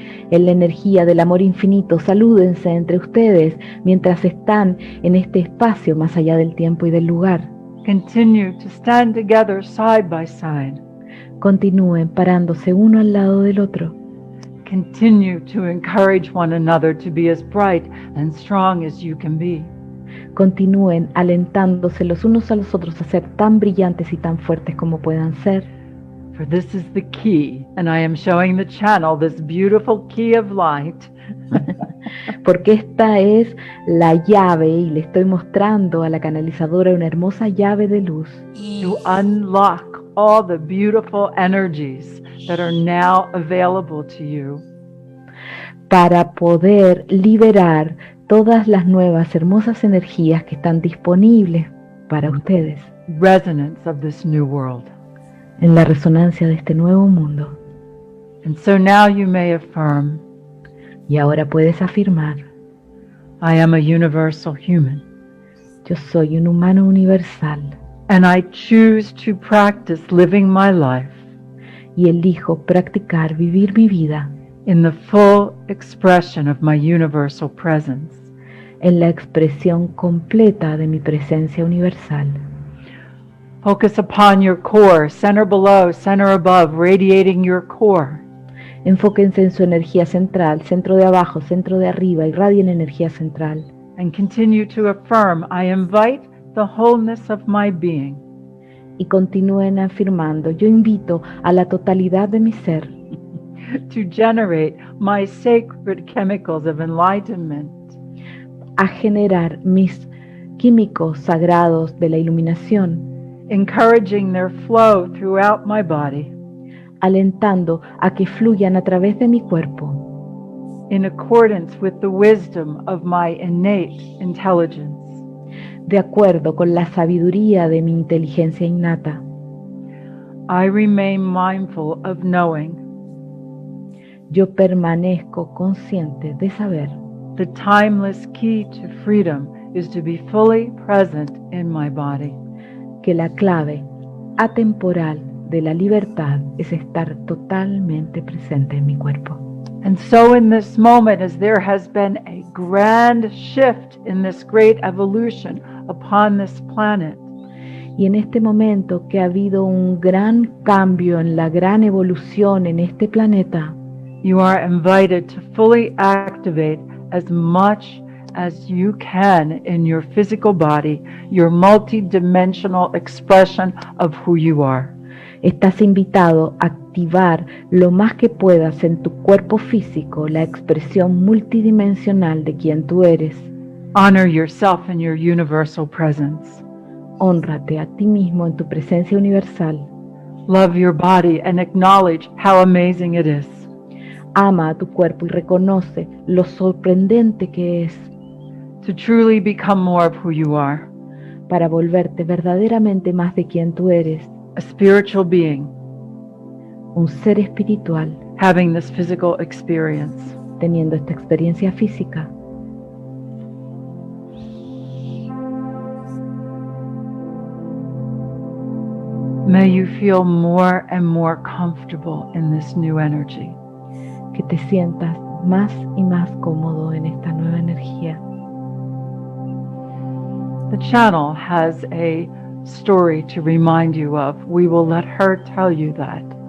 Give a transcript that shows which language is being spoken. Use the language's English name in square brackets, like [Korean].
[Spanish] En la energía del amor infinito, salúdense entre ustedes mientras están en este espacio más allá del tiempo y del lugar. [English] Continue to stand together side by side. [Spanish] Continúen parándose uno al lado del otro. [English] Continue to encourage one another to be as bright and strong as you can be. [Spanish] Continúen alentándose los unos a los otros a ser tan brillantes y tan fuertes como puedan ser. [English] For this is the key, and I am showing the channel this beautiful key of light. [Spanish] Porque esta es la llave y le estoy mostrando a la canalizadora una hermosa llave de luz [English] To unlock all the beautiful energies that are now available to you. [Spanish] para poder liberar todas las nuevas hermosas energías que están disponibles para ustedes [English] Resonance of this new world. [Spanish] en la resonancia de este nuevo mundo. [English] And so now you may affirm, [Spanish] Y ahora puedes afirmar, [English] I am a universal human, [Spanish] yo soy un humano universal [English] and I choose to practice living my life [Spanish] y elijo practicar vivir mi vida [English] in the full expression of my universal presence. [Spanish] en la expresión completa de mi presencia universal. [English] Focus upon your core, center below, center above, radiating your core. [Spanish] Enfóquense en su energía central, centro de abajo, centro de arriba, irradien energía central. [English] And continue to affirm, I invite the wholeness of my being [Spanish] Y continúen afirmando, yo invito a la totalidad de mi ser [English] to generate my sacred chemicals of enlightenment, [Spanish] a generar mis químicos sagrados de la iluminación, [English] encouraging their flow throughout my body [Spanish] alentando a que fluyan a través de mi cuerpo, [English] in accordance with the wisdom of my innate intelligence. [Spanish] de acuerdo con la sabiduría de mi inteligencia innata. [English] I remain mindful of knowing [Spanish] Yo permanezco consciente de saber [English] the timeless key to freedom is to be fully present in my body. [Spanish] que la clave atemporal de la libertad es estar totalmente presente en mi cuerpo. [English] And so in this moment, as there has been a grand shift in this great evolution upon this planet, [Spanish] Y en este momento que ha habido un gran cambio en la gran evolución en este planeta, [English] you are invited to fully activate as much as you can in your physical body, your multidimensional expression of who you are. [Spanish] estás invitado a activar lo más que puedas en tu cuerpo físico la expresión multidimensional de quien tú eres. [English] Honor yourself in your universal presence. [Spanish] Hónrate a ti mismo en tu presencia universal. [English] Love your body and acknowledge how amazing it is. [Spanish] Ama a tu cuerpo y reconoce lo sorprendente que es [English] To truly become more of who you are, [Spanish] para volverte verdaderamente más de quien tú eres, [English] a spiritual being, [Spanish] un ser espiritual, [English] having this physical experience. [Spanish] teniendo esta experiencia física. [English] May you feel more and more comfortable in this new energy. [Spanish] Que te sientas más y más cómodo en esta nueva energía. [English] The channel has a story to remind you of. We will let her tell you that.